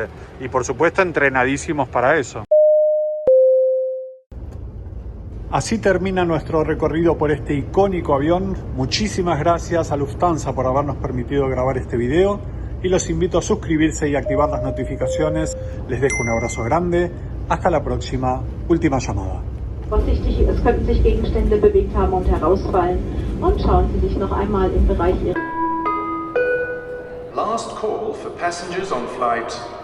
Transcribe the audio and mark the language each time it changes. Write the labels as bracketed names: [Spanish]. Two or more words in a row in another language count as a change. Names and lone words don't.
[Spanish] Y por supuesto entrenadísimos para eso. Así termina nuestro recorrido por este icónico avión. Muchísimas gracias a Lufthansa por habernos permitido grabar este video y los invito a suscribirse y activar las notificaciones. Les dejo un abrazo grande. Hasta la próxima. Última llamada. [German] Vorsichtig, es könnten sich Gegenstände bewegt haben und herausfallen. Und schauen Sie sich noch einmal im Bereich Ihrer... [English] Last call for passengers on flight